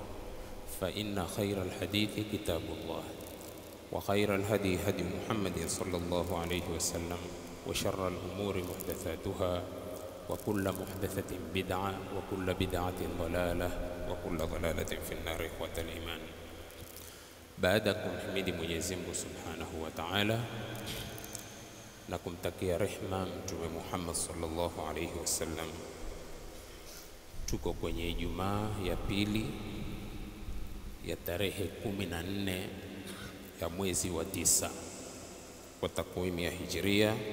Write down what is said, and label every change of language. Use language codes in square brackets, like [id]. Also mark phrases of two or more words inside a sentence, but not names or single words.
[ar] فإن خير الحديث كتاب الله، وخير الهدي هدي محمد صلى الله عليه وسلم، وشر الأمور محدثاتها، وكل محدثة بدعة، وكل بدعة ضلالة، وكل ضلالة في النار. إخوة الإيمان، [sw] baada kumhimidi Mwenyezi Mungu [ar] سبحانه وتعالى [sw] na kumtakia rehma Mtume Muhammad [ar] صلى الله عليه وسلم, [sw] tuko kwenye Ijumaa ya pili ya tarehe 14 ya mwezi wa 9 kwa takwimu ya Hijria